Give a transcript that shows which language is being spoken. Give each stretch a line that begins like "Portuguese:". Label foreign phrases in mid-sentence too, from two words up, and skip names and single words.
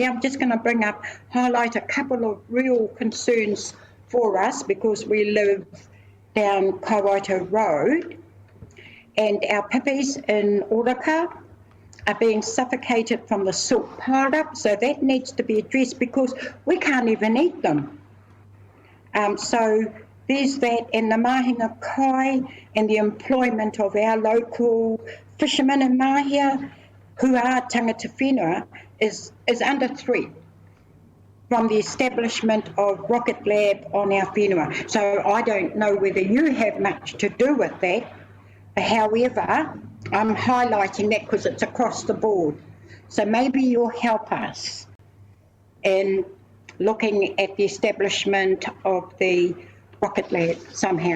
English: I'm just going to highlight a couple of real concerns for us, because we live down Kawaito Road, and our pippies in Oraka are being suffocated from the silt piled up, so that needs to be addressed because we can't even eat them. So there's that, and the
Māori: mahinga kai
English: and the employment of our local fishermen in Māhia. who are
Māori: tangata whenua
English: is under threat from the establishment of Rocket Lab on our whenua. So I don't know whether you have much to do with that. However, I'm highlighting that because it's across the board. So maybe you'll help us in looking at the establishment of the Rocket Lab somehow.